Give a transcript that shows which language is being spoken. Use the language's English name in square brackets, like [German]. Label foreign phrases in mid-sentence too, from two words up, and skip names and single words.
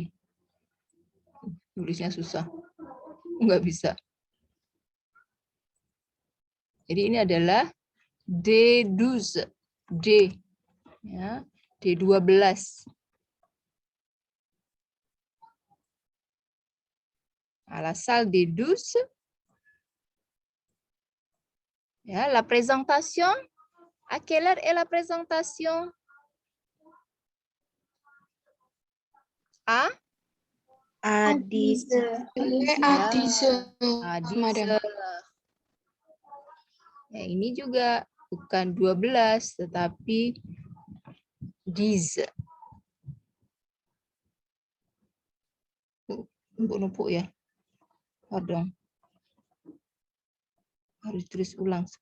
[Indonesian] Tulisnya susah. Nggak bisa. Jadi ini adalah D12. D. Ya, [French] D12. À la salle D12. Ya, la présentation. À quelle heure est la présentation? À 10 A10, à 10 Madam. heures. [Indonesian] Ya, ini juga bukan 12, tetapi 10. Numpuk-numpuk ya. Pardon. Harus tulis ulang.